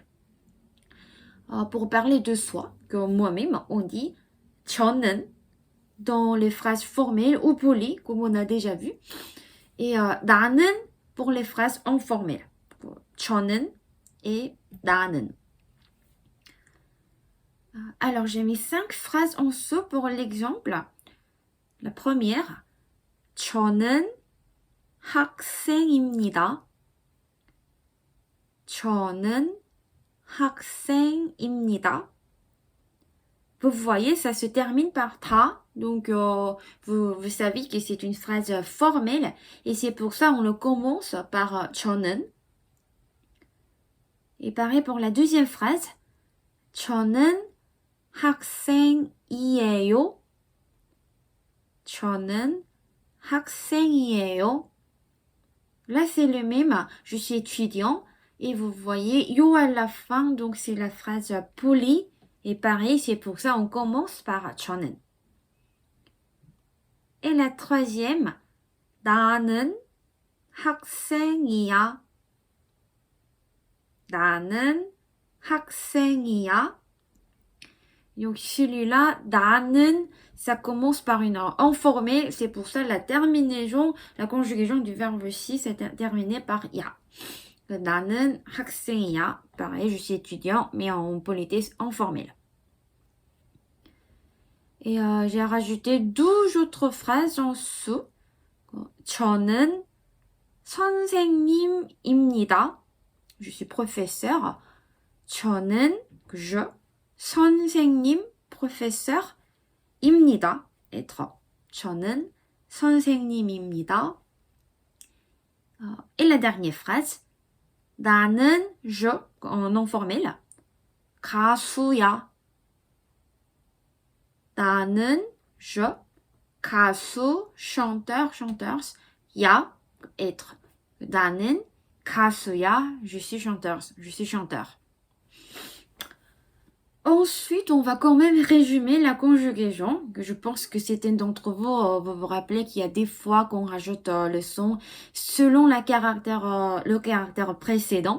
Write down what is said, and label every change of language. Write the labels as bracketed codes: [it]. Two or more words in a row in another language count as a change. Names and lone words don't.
[fr] Pour parler de soi, comme moi-même, on dit 저는 dans les phrases formelles ou polies, comme on a déjà vu. Et 나는 pour les phrases informelles. [ko] 저는 et 나는. [fr] Alors, j'ai mis 5 phrases en dessous pour l'exemple. La première, [ko] 저는 학생입니다. 저는 학생입니다. [fr] Vous voyez, ça se termine par ta. Donc, vous savez que c'est une phrase formelle. Et c'est pour ça on le commence par 저는. Et pareil pour la deuxième phrase. [ko] 저는 학생이에요. 저는 학생이에요. [fr] Là, c'est le même. Je suis étudiant. Et vous voyez, yo à la fin. Donc, c'est la phrase polie. Et pareil, c'est pour ça on commence par 저는. Et la troisième, [ko] 나는 학생이야. 나는 학생이야. [fr] Donc celui-là, 나는, ça commence par une informée. C'est pour ça la terminaison, la conjugaison du verbe si, c'est terminé par ya. [ko] 나는 학생이야. [fr] Pareil, je suis étudiant, mais en politesse informelle. Et j'ai rajouté 12 autres phrases en dessous. [ko] 저는 선생님입니다. [fr] Je suis professeur. 저는, je, 선생님, professeur입니다. être. [ko] 저는 선생님입니다. [fr] Et la dernière phrase. 나는, je, en nom formel. [ko] 가수야. 나는, je, 가수, [fr] chanteur, chanteuse, 야, être. [ko] 나는 가수야, [fr] je suis chanteur, je suis chanteur. Ensuite, on va quand même résumer la conjugaison, que je pense que certains d'entre vous vous rappelez qu'il y a des fois qu'on rajoute le son selon le caractère précédent.